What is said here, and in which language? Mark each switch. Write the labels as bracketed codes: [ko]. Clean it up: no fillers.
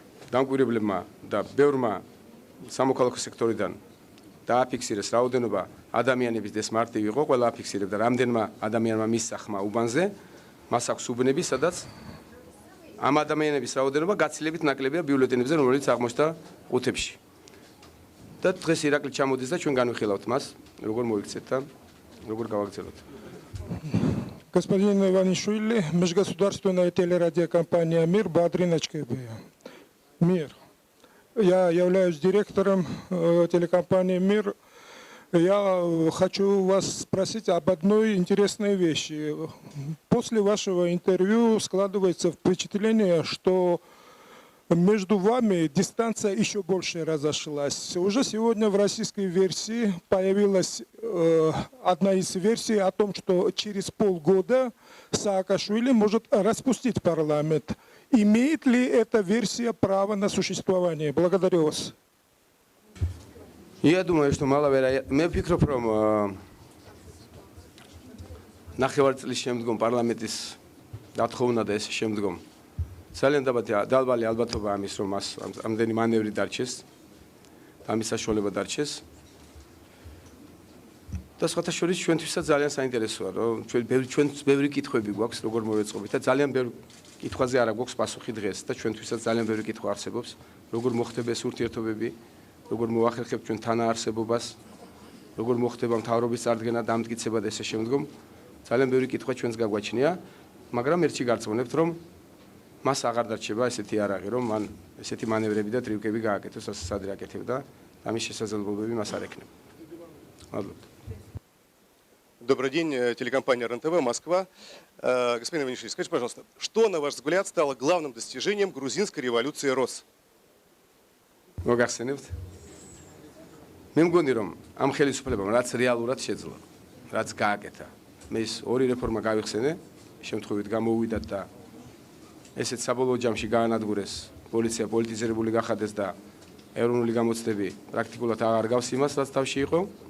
[ka] დამკვირვებლებმა და ბევრმა სამოქალაქო სექტორიდან დააფიქსირეს რაოდენობა ადამიანების დეს მარტივი იყო ყველა აფიქსირებდა რამდენმა ადამიანმა მისცა ხმა უბანზე მას აქვს უბნები სადაც ამ ადამიანების რაოდენობა გაცილებით ნაკლებია ბიულეტენებზე რომელიც აღმოჩნდა ყუთებში და დღეს ირაკლი ჩამოდის და ჩვენ განვიხილავთ მას როგორ მოიქცეთ და როგორ გავაგრძელოთ. [ru] Господин Иванишвили, межгосударственная телерадиокомпания «Мир», Бадриночка. «Мир». Я являюсь директором телекомпании «Мир». Я хочу вас спросить об одной интересной вещи. После вашего интервью складывается впечатление, что между вами дистанция еще больше разошлась. Уже сегодня в российской версии появилась одна из версий о том, что через полгода Саакашвили может распустить парламент. Имеет ли эта версия право на существование? Благодарю вас. Я думаю, что мало вероятно. [ka] მე ვფიქრობ, რომ ნახევარწლის შემდგომ პარლამენტის დათხოვნა და ეს შემდგომ ძალიან დაბალი ალბათობა ამის, რომ მას ამდენი მანევრი დარჩეს, ამის საშუალება დარჩეს. და სხვათა შორის ჩვენთვისაც ძალიან საინტერესოა, რომ ჩვენს ბევრი კითხვები გვაქვს, როგორ მოვეწყობით და ძალიან ბევრი კითხვაზე არა გვაქვს პასუხი დღეს და ჩვენთვისაც ძალიან ბევრი კითხვა არსებობს, როგორ მოხდება ეს ურთიერთობები, როგორ მოახერხებთ ჩვენ თანაარსებობას, როგორ მოხდება მთავრობის წარდგენა, დამტკიცება და ესე შემდგომ. ძალიან ბევრი კითხვა ჩვენს გაგვაჩნია, მაგრამ ერთში გარწმუნებთ, რომ მას აღარ დარჩება ესეთი არაღი, რომ მან ესეთი მანევრები და ტრიუკები გააკეთოს, ასე სადრე აკეთებდა, ამის შესაძლებლობები მას არ ექნება. მადლობთ. [ru] Добрый день, телекомпания РЕН-ТВ, Москва. Господин Иванишвили, скажите, пожалуйста, что, на ваш взгляд, стало главным достижением грузинской революции РОС? [ka] მოგახსენებთ? მე მგონი რომ ამ ხელისუფლებამ რაც რეალურად შეძლო, რაც გააკეთა, მე ის ორი რეფორმა გავიხსენე, შემთხვევით გამოუვიდათ და ესეც საბოლოო ჯამში გაანადგურეს, პოლიცია პოლიტიზირებული გახადეს და ეროვნული გამოცდები პრაქტიკულად აღარ გავს იმას, რაც თავში იყო.